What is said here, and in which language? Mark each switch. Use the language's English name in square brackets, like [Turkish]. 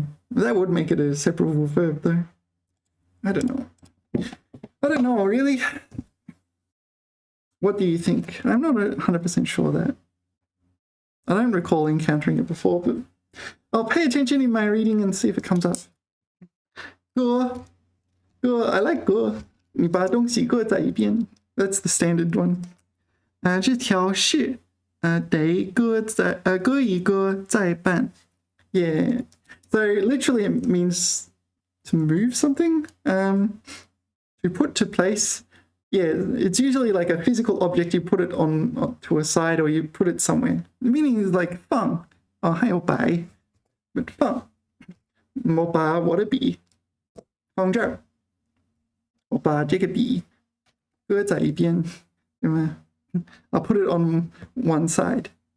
[English] That would make it a separable verb though. I don't know, really. What do you think? I'm not 100% sure that. I don't recall encountering it before, but I'll pay attention in my reading and see if it comes up. 歌, I like 歌. [Chinese] 你把东西搁在一边 [English] That's the standard one. [Chinese] 这条是得搁一搁再办 Yeah. [English] So literally it means to move something, to put to place. Yeah, it's usually like a physical object. You put it on to a side or you put it somewhere. The meaning is like [Chinese] 放 还有摆 but 放我把我的笔放这儿我把这个笔搁在一边 [English] I'll put it on one side.